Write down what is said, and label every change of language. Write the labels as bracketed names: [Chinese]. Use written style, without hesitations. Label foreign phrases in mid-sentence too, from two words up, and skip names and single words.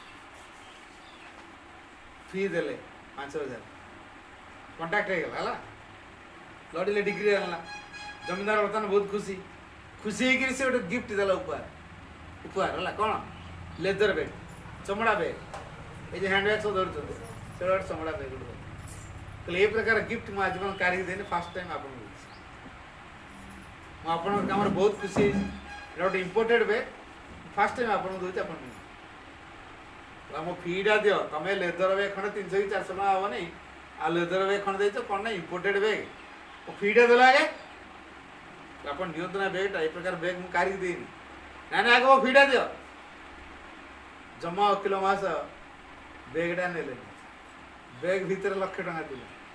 [Odia] ଫି ଦେଲେ 5,000 କଣ୍ଟାକ୍ଟ ହେଇଗଲା ହେଲା ଲଢ଼ିଲେ ଡିଗ୍ରୀ ଆଣିଲା ଜମିଦାର ବର୍ତ୍ତମାନ ବହୁତ ଖୁସି ହେଇକିରି ସେ ଗୋଟେ ଗିଫ୍ଟ ଦେଲା ଉପହାର ହେଲା କ'ଣ [English] leather bag [Odia] ଚମଡ଼ା ବ୍ୟାଗ୍ ଏଇ ଯେ [English] hand bag [Odia] ସବୁ ଧରୁଛନ୍ତି সেটা ଗୋଟେ ଚମଡ଼ା ବ୍ୟାଗ୍ ଗୋଟେ ତାହେଲେ ଏ ପ୍ରକାର ଗିଫ୍ଟ ମୁଁ ଆଜି ପର୍ଯ୍ୟନ୍ତ କାଢ଼ିକି ଦେଇନି [English] first time [Odia] ଆପଣଙ୍କୁ ଦେଉଛି ମୁଁ ଆପଣଙ୍କ କାମରେ ବହୁତ ଖୁସି ହେଇଛି ଏଇଟା ଗୋଟେ [English] imported bag first time [Odia] ଆପଣଙ୍କୁ ଦେଉଛି ଆପଣ ମୋ ଫିଟା ଦିଅ ତମେ [English] leather bag [Odia] ଖଣ୍ଡେ 300 କି 400 ଟଙ୍କା ହେବନି ଆଉ [English] leather bag [Odia] ଖଣ୍ଡେ ଦେଇଛ କ'ଣ ନା [English] imported bag [Odia] ମୋ ଫିଟା ଦେଲା ଆଗେ ଆପଣ ନିଅନ୍ତୁ ନା ବ୍ୟାଗ୍ଟା ଏ ପ୍ରକାର ବ୍ୟାଗ୍ ମୁଁ କାଢ଼ିକି ଦେଇନି ନାଇଁ ଆଗ ମୋ ଫିଟା ଦିଅ ଜମା ଓକିଲ ମାସ ବ୍ୟାଗ୍ଟା ନେଲେନି ବ୍ୟାଗ୍ ଭିତରେ 1,00,000 ଟଙ୍କା ଥିଲା